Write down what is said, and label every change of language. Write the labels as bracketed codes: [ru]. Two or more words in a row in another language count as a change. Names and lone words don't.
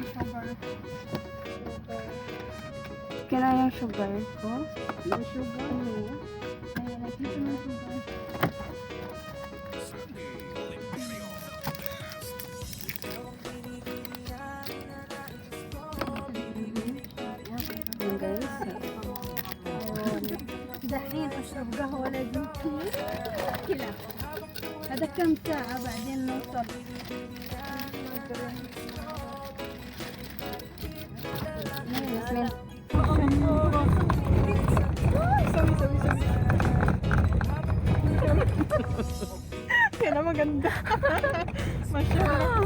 [tl] Kaya yung sugar ko? Yung sugar. Ayan, Dito na sugar. Ayan guys. [ar] دحين اشرب قهوة لازم كذا هذا كم ساعة بعدين نوصل [tl] Yasmin. Kaya na maganda. Masyaallah.